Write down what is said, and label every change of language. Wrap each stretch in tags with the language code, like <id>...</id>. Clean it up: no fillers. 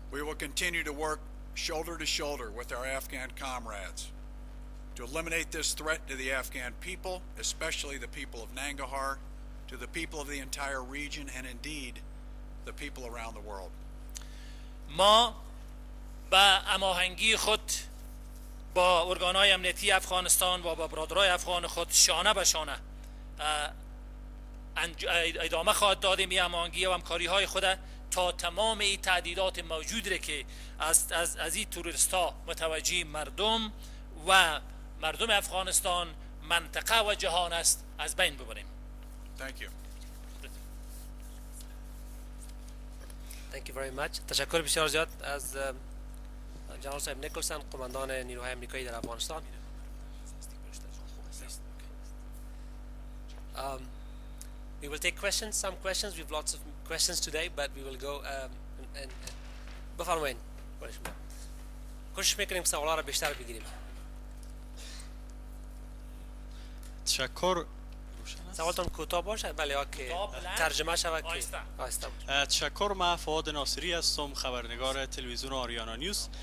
<en>We will continue to work shoulder to shoulder with our Afghan comrades to eliminate this threat to the Afghan people, especially the people of Nangarhar, to the people of the entire region and indeed the people around the world.</en> <fa>ما به هماهنگی خود با ارگانهای امنیتی افغانستان و با برادرای افغان خود شانه به شانه ادامه خواهد دادیم این هماهنگی و همکاری های خود تا تمام این تهدیدات موجود را که از این توریست ها متوجه مردم و مردم افغانستان، منطقه و جهان است، از بین ببریم.</fa> <en>Thank you. Thank you very much.</en> <fa>تشکر بسیار زیاد از جنرال صاحب نیکلسون، قماندان نیروهای آمریکایی در افغانستان.</fa> <en>We will take questions, some questions. We have lots of questions today, but we will go and بفرمایید.</en> <fa>کوشش میکنیم سوالا را بیشتر بگیریم. تشکر. سوالتون کوتاه باشه، بله یا که ترجمه شود که آهسته باشه. تشکر. من فؤاد ناصری هستم، خبرنگار تلویزیون آریانا نیوز.</fa>